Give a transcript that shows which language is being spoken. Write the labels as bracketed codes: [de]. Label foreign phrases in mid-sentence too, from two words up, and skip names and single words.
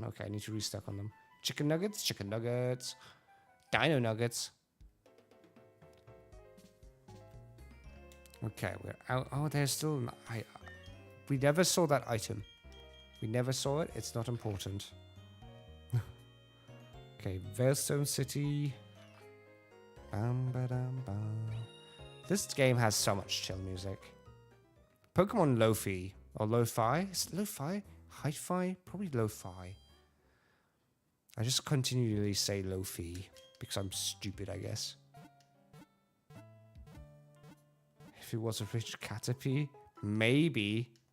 [en] Okay, I need to restock on them. Chicken nuggets, dino nuggets. Okay, we're out. Oh, there's still... we never saw that item. We never saw it. It's not important. Okay, Veilstone City. Bam, ba, dam, bam. This game has so much chill music. Pokemon Lo-Fi. Or Lo-Fi? Is it Lo-Fi? Hi-Fi? Probably Lo-Fi. I just continually say Lo-Fi because I'm stupid, I guess. If it was a rich Caterpie, maybe.